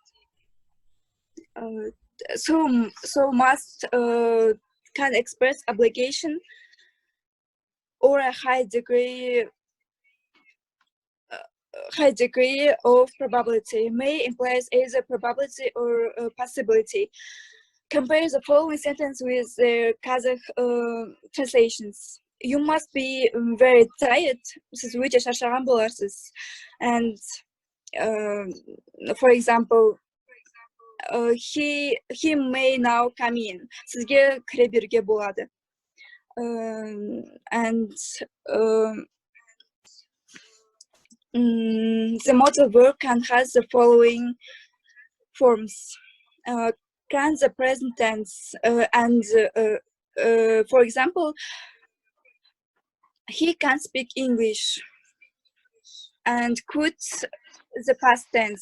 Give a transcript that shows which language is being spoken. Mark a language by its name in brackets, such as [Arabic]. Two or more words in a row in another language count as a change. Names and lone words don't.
[English] So must can express obligation or a high degree of probability. May implies either probability or possibility. Compare the following sentence with the Kazakh translations. You must be very tired. [Kazakh] Siz өте шаршаған боларсыз. [English] And for example, he may now come in. [Kazakh] Сізге кіре беруге болады. [English] and the modal verb can has the following forms. Can the present tense and for example, he can speak English, and could the past tense.